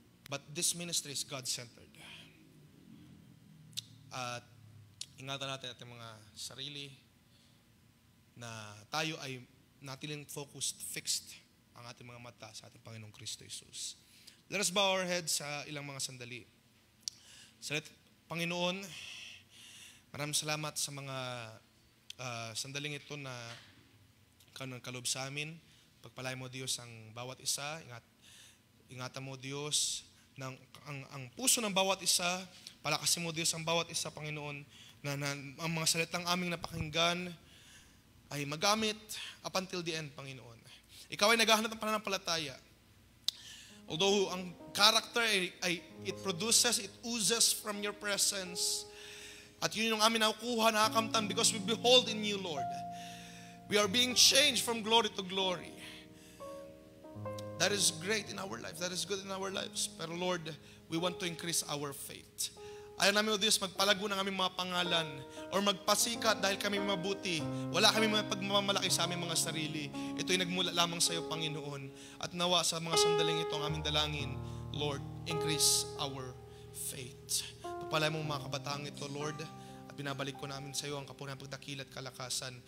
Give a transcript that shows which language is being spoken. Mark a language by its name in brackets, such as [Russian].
[English] But this ministry is God-centered. [Filipino] At ingatan natin ating mga sarili na tayo ay natiling focused, fixed ang ating mga mata sa ating Panginoong Kristo Jesus. [English] Let us bow our heads [Filipino] sa ilang mga sandali. Panginoon, maraming salamat sa mga sandaling ito na kaloob sa amin. Pagpalain mo Diyos ang bawat isa. Ingatan mo Diyos ang puso ng bawat isa. Palakasin mo Diyos ang bawat isa, Panginoon, na ang mga salitang aming napakinggan ay magamit [English] up until the end, [Filipino] Panginoon. Ikaw ay naghahanap ng pananampalataya. [English] Although [Filipino] ang [English] character it produces, it oozes from your presence. [Filipino] At yun yung amin nakukuha, nakakamtan [English] because we behold in you, Lord. We are being changed from glory to glory. That is great in our life. That is good in our lives. Pero Lord, we want to increase our faith. [Filipino] Ayaw namin, O Diyos, magpalago ng aming mga pangalan or magpasikat dahil kami mabuti. Wala kami mga pagmamalaki sa aming mga sarili. Ito'y nagmula lamang sa iyo, Panginoon. At nawa sa mga sandaling ito ang aming dalangin, Lord, [English] increase our faith. [Filipino] Pagpalay mo mga kabataang ito, Lord, at binabalik ko namin sa iyo ang kapurihan, pagdakil at kalakasan.